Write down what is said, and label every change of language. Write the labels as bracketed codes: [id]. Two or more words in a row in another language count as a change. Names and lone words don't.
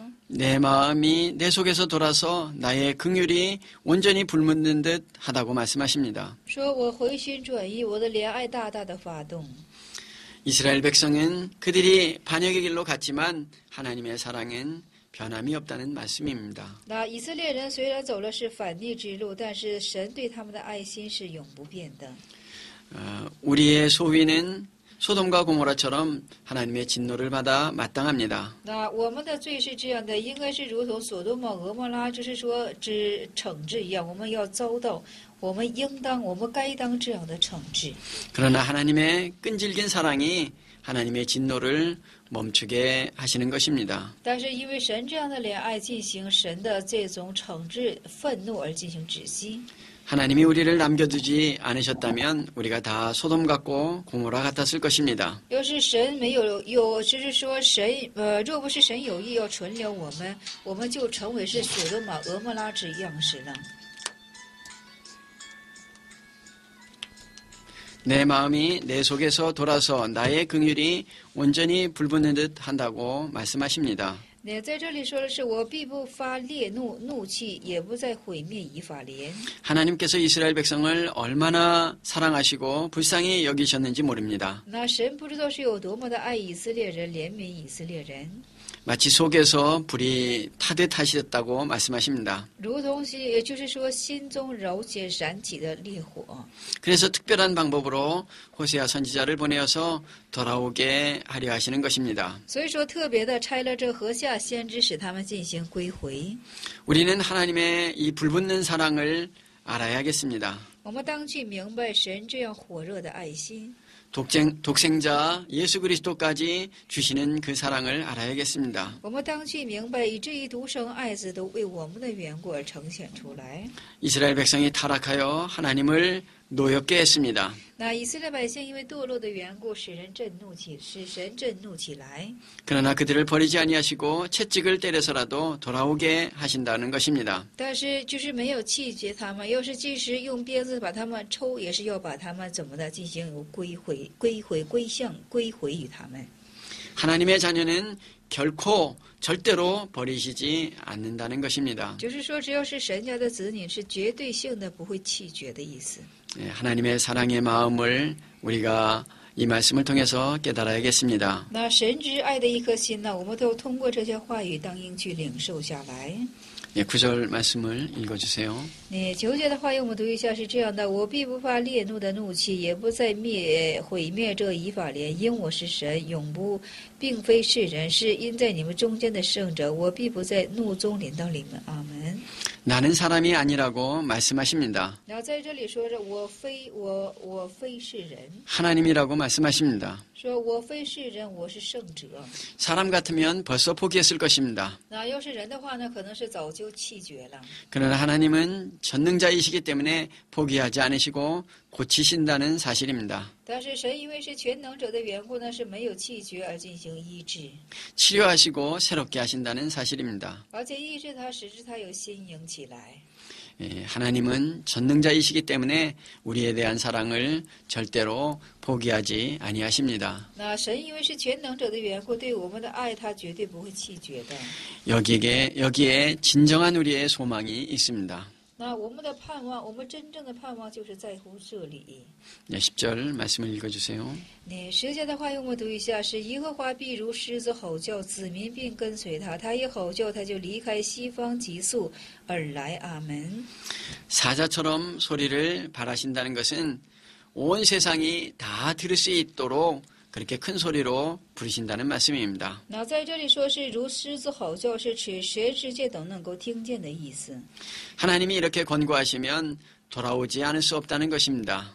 [ko] 내 마음이 내 속에서 돌아서 나의 긍휼이 온전히 불묻는 듯 하다고 말씀하십니다. [zh] 说我回心转意，我的怜爱大大的发动。 [ko] 이스라엘 백성은 그들이 반역의 길로 갔지만 하나님의 사랑은 변함이 없다는 말씀입니다. [zh] 那以色列人虽然走了是反逆之路，但是神对他们的爱心是永不变的。 [ko] 우리의 소위는 소돔과 고모라처럼 하나님의 진노를 받아 마땅합니다. [zh] 那我们的罪是这样的，应该是如同所多玛、俄摩拉，就是说之惩治一样，我们要遭到，我们应当，我们该当这样的惩治。 [ko] 그러나 하나님의 끈질긴 사랑이 하나님의 진노를 멈추게 하시는 것입니다. [zh] 但是因为神这样的怜爱进行神的这种惩治、愤怒而进行止息。 [ko] 하나님이 우리를 남겨두지 않으셨다면 우리가 다 소돔 같고 고모라 같았을 것입니다. [zh] 要是神没有，就是说神，若不是神有意要存留我们，我们就成为是所多玛、俄摩拉之样式了。 [ko] 내 마음이 내 속에서 돌아서 나의 긍휼이 온전히 불붙는 듯 한다고 말씀하십니다. [zh] 那在这里说的是，我必不发烈怒、怒气，也不再毁灭以法莲。 [ko] 하나님께서 이스라엘 백성을 얼마나 사랑하시고 불쌍히 여기셨는지 모릅니다. [zh] 那神不知道是有多么的爱以色列人，怜悯以色列人， [ko] 마치 속에서 불이 타듯 하셨다고 말씀하십니다. [zh] 如同也就是说心中柔且燃起的烈火。 [ko] 그래서 특별한 방법으로 호세아 선지자를 보내어서 돌아오게 하려 하시는 것입니다. [zh] 所以说特别的拆了这河下先知，使他们进行归回。 [ko] 우리는 하나님의 이 불붙는 사랑을 알아야겠습니다. [zh] 我们当去明白神这样火热的爱心。 [ko] 독생자 예수 그리스도까지 주시는 그 사랑을 알아야겠습니다. [zh] 我们当去明白，以至于独生爱子都为我们的缘故而呈现出来。 [ko] 이스라엘 백성이 타락하여 하나님을 노엽게 했습니다. [zh] 那以色列百姓因为堕落的缘故，使神震怒起来。 [ko] 그러나 그들을 버리지 아니하시고 채찍을 때려서라도 돌아오게 하신다는 것입니다. [zh] 但是就是没有弃绝他们，要是即使用鞭子把他们抽，也是要把他们怎么的进行归回于他们。 [ko] 하나님의 자녀는 결코 절대로 버리시지 않는다는 것입니다. [zh] 就是说，只要是神家的子女，是绝对性的不会弃绝的意思。 [ko] 하나님의 사랑의 마음을 우리가 이 말씀을 통해서 깨달아야겠습니다. [zh] 那神之爱的一颗心呢，我们都通过这些话语当应去领受下来。 [ko] 예, 9절 말씀을 읽어주세요. [zh] 9 节的话，用我们读一下是这样的：我必不发烈怒的怒气，也不再毁灭这以法莲，因我是神，永不，并非是人，是因在你们中间的圣者。我必不在怒中临到你们。阿门。 [ko] 나는 사람이 아니라고 말씀하십니다. [zh] 然后在这里说着，我非是人， [ko] 하나님이라고 말씀하십니다. [zh] 说我非是人，我是圣者。 [ko] 사람 같으면 벌써 포기했을 것입니다. [zh] 那要是人的话呢，可能是早就弃绝了。 [ko] 그러나 하나님은 전능자이시기 때문에 포기하지 않으시고 고치신다는 사실입니다. [zh] 但是神因为是全能者的缘故呢，是没有弃绝而进行医治， [ko] 치료하시고 새롭게 하신다는 사실입니다. [zh] 而且医治他，使之他有新颖起来。 [ko] 예, 하나님은 전능자이시기 때문에 우리에 대한 사랑을 절대로 포기하지 아니하십니다. [zh] 那神因为是全能者的缘故，对我们的爱，他绝对不会弃绝的。 [ko] 여기에 진정한 우리의 소망이 있습니다. [zh] 那我们的盼望，我们真正的盼望就是在乎这里。 [ko] 네, 10절 말씀을 읽어주세요. [zh] 那10节的话，用我读一下：是耶和华必如狮子吼叫，子民并跟随他。他一吼叫，他就离开西方急速而来。阿门。 [ko] 사자처럼 소리를 바라신다는 것은 온 세상이 다 들을 수 있도록 그렇게 큰 소리로 부르신다는 말씀입니다. [zh] 那在这里说是如狮子吼叫，是指全世界都能够听见的意思。 [ko] 하나님이 이렇게 권고하시면 돌아오지 않을 수 없다는 것입니다.